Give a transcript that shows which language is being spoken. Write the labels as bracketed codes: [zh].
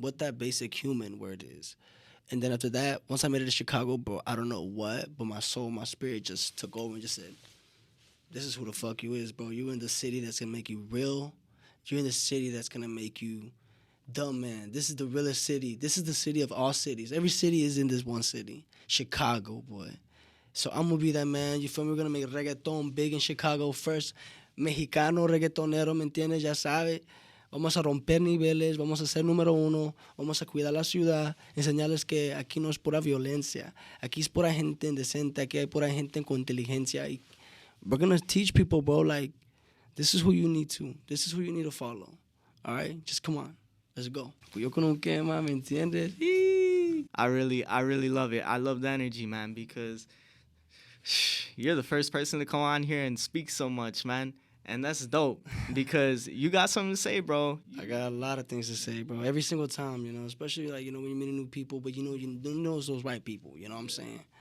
[en] What that basic human word is. And then after that, once I made it to Chicago, bro, I don't know what, but my soul, my spirit just took over and just said, this is who the fuck you is, bro. You in the city that's going to make you real. You're in the city that's going to make you dumb, man. This is the realest city. This is the city of all cities. Every city is in this one city. Chicago, boy. So I'm going to be that man. You feel me? We're going to make reggaeton big in Chicago first. [es] Mexicano, reggaetonero, ¿me entiendes? Ya sabe. Vamos a romper niveles, vamos a ser número uno, vamos a cuidar la ciudad, enseñarles que aquí no es pura violencia, aquí es pura gente indecente, aquí hay pura gente con inteligencia. [en] We're going to teach people, bro, like, this is who you need to follow. All right? Just come on. Let's go. [es] Yo con un quema, ¿me entiendes? [en] I really love it. I love the energy, man, because you're the first person to come on here and speak so much, man. And that's dope because you got something to say, bro. I got a lot of things to say, bro. Every single time, especially, like, when you meet new people, but, you know those right people, you know what I'm saying?